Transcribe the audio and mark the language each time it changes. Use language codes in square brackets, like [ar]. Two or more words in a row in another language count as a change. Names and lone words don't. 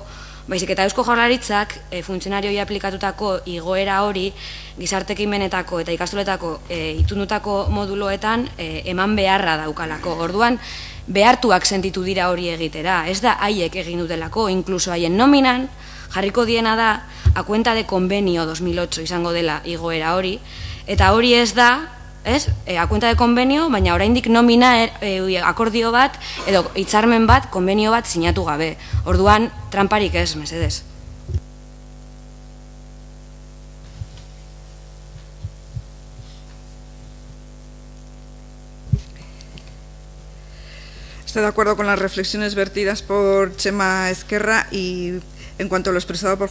[eu] Baizik eta Eusko Jaurlaritzak funtzionarioi aplikatutako igoera hori gizartekimenetako eta ikastoletako itundutako moduloetan eman beharra daukalako. Orduan, behartuak sentitu dira hori egitera. Ez da haiek egin dutelako, inkluso haien nominan, jarriko diena da, [es] a cuenta de convenio [eu] 2008 izango dela igoera hori, eta hori ez da, [es] a cuenta de convenio, [eu] baina oraindik nomina akordio bat, edo hitzarmen bat, konbenio bat sinatu gabe. Orduan, tramparik ez, mesedez. [es] Estoy de acuerdo con las reflexiones vertidas por Chema Ezquerra y en cuanto a lo expresado por